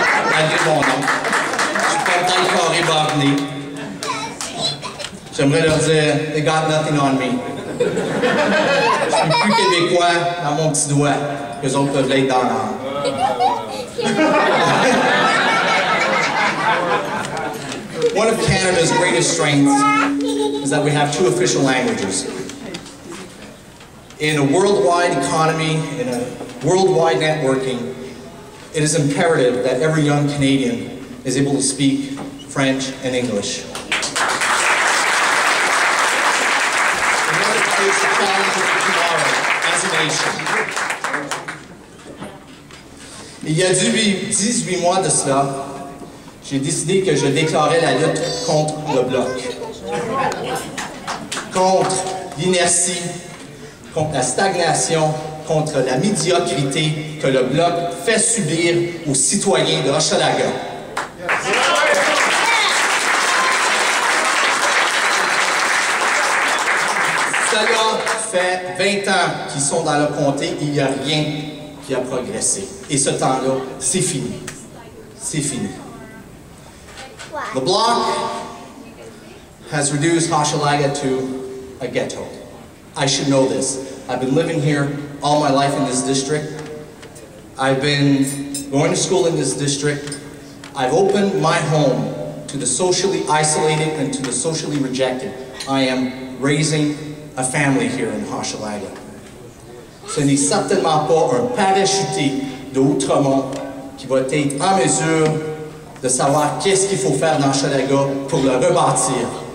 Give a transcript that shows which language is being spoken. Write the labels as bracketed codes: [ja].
[fr] Malgré mon nom. Je suis pas tant carré barné. J'aimerais leur dire, [en] they got nothing on me. [fr] Je suis plus québécois dans mon petit doigt que les autres peuvent l'être dans l'âme. [en] One of Canada's greatest strengths is that we have 2 official languages. In a worldwide economy, in a worldwide networking, it is imperative that every young Canadian is able to speak French and English. In order to face the challenges of tomorrow as a nation. [fr] Il y a 18 mois de cela, j'ai décidé que je déclarais la lutte contre le Bloc. Contre l'inertie, contre la stagnation, contre la médiocrité que le Bloc fait subir aux citoyens de Hochelaga. Cela fait 20 ans qu'ils sont dans le comté et il n'y a rien qui a progressé. Et ce temps-là, c'est fini. C'est fini. [en] The bloc has reduced Hochelaga to a ghetto. I should know this. I've been living here all my life in this district. I've been going to school in this district. I've opened my home to the socially isolated and to the socially rejected. I am raising a family here in Hochelaga. [fr] Ce n'est certainement pas un parachuté de Outremont qui va être en mesure de savoir qu'est-ce qu'il faut faire dans Hochelaga pour le rebâtir.